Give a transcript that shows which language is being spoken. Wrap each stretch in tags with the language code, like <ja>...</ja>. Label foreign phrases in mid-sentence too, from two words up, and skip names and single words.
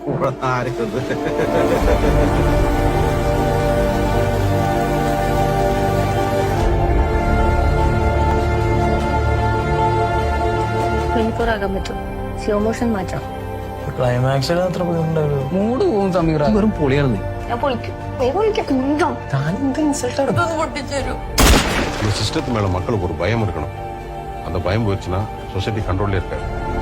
<ml>ആകാൻ പറ്റും. സ്ലോ മോഷൻ മാറ്റാം. ക്ലൈമാക്സിൽ അത്ര ബുദ്ധിമുട്ടുണ്ടാവില്ല. മൂട് പോകും സമീറ. വെറും പൊളിയാണ് നീ. ഞാൻ പൊളിക്കും. നീ പൊളിക്കും. കുന്തം. താനെന്ത് ഇൻസൾട്ട് ഇതൊന്ന് പൊട്ടിച്ചേരും.</ml> <ta>இந்த சிஸ்டத்து மேல மக்களுக்கு ஒரு பயம் இருக்கணும். அந்த பயம் போயிடுச்சுன்னா</ta> <en>society controlla</en> <ta>இருக்காது.</ta>